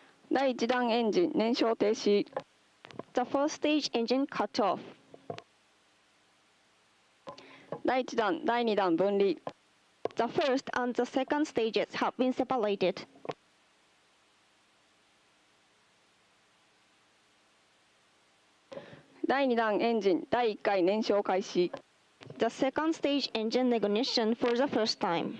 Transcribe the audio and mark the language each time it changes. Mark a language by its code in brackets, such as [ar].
[ja] 第1段エンジン燃焼停止。 [en] The first stage engine cut off. [ja] 第1段、第2段分離。 [en] The first and the second stages have been separated. [ja] 第2段エンジン第1回燃焼開始。 [en] The second stage engine ignition for the first time.